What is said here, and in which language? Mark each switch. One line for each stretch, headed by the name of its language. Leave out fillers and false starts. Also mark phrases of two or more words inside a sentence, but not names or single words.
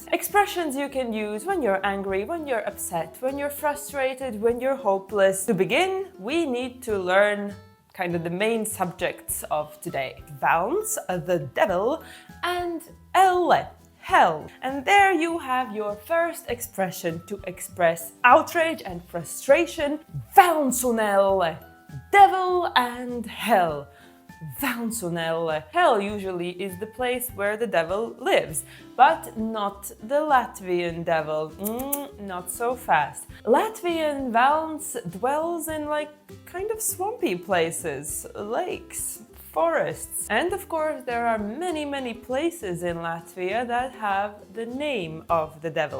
English: Expressions you can use when you're angry, when you're upset, when you're frustrated, when you're hopeless. To begin, we need to learn kind of the main subjects of today. Velns, the devil, and ellē, hell. And there you have your first expression to express outrage and frustration.
Latvian: Velns un ellē,
English: devil and hell.
Latvian: Velns un ellē.
English: Hell usually is the place where the devil lives, but not the Latvian devil. Not so fast. Latvian Velns dwells in like kind of swampy places, lakes, forests. And of course there are many places in Latvia that have the name of the devil.